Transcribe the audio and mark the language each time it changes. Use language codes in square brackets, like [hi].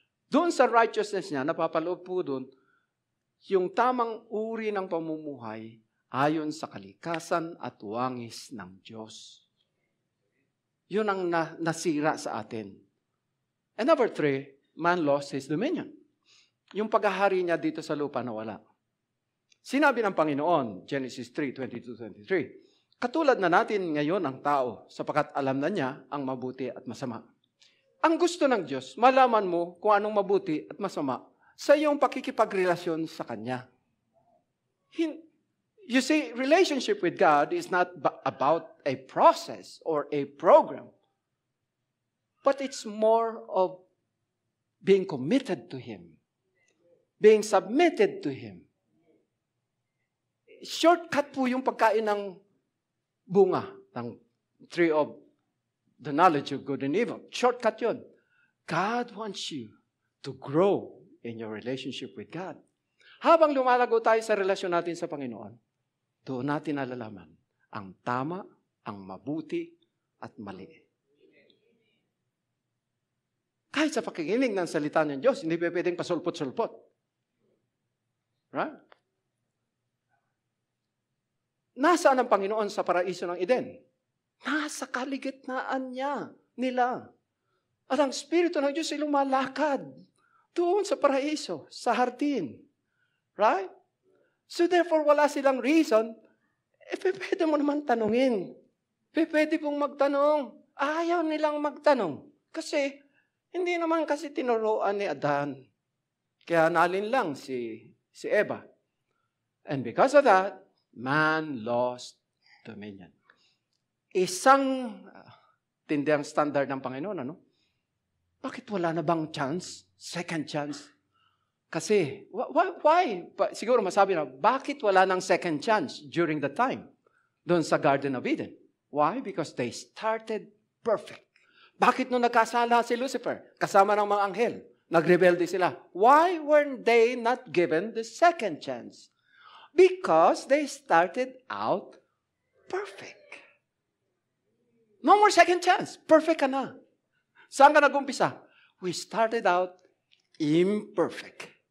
[tl] Doon sa righteousness niya, napapaloob po doon, yung tamang uri ng pamumuhay ayon sa kalikasan at wangis ng Diyos. Yun ang nasira sa atin. [en] And number 3, man lost his dominion. [tl] Yung paghahari niya dito sa lupa nawala. Sinabi ng Panginoon, Genesis 3:22-23, katulad na natin ngayon ang tao, sapagkat alam na niya ang mabuti at masama. Ang gusto ng Diyos, malaman mo kung anong mabuti at masama sa iyong pakikipagrelasyon sa Kanya. [en] You see, relationship with God is not about a process or a program, but it's more of being committed to Him, being submitted to Him. [tl] Shortcut po yung pagkain ng bunga, ng tree of the knowledge of good and evil. Shortcut yun. [en] God wants you to grow in your relationship with God. [tl] Habang lumalago tayo sa relasyon natin sa Panginoon, doon natin nalalaman ang tama, ang mabuti, at mali. Kahit sa pakikinig ng salita ng Diyos, hindi pwedeng pasulpot-sulpot. Right? Nasaan ang Panginoon sa paraiso ng Eden? Nasa kaligitnaan nila. At ang Espiritu ng Diyos ay lumalakad doon sa paraiso, sa hardin. [en] Right? So therefore, [tl] wala silang [en] reason. [tl] Pwede mo naman tanungin. Pwede pong magtanong. Ayaw nilang magtanong. Kasi, hindi naman kasi tinuruan ni Adan. Kaya nalin lang si Eva. [en] And because of that, man lost dominion. [tl] Isang tindang standard ng Panginoon, ano? Bakit wala na bang chance? Second chance? Kasi, why? Siguro masabi na, bakit wala ng second chance [en] during the time [tl] doon sa Garden of Eden? Why? [en] Because they started perfect. [tl] Bakit nung nagkasala si Lucifer, kasama ng mga anghel, nagrebelde sila? [en] Why weren't they not given the second chance? Because they started out perfect. No more second chance. [tl] Perfect ka na. Saan ka nag-umpisa? [en] We started out imperfect.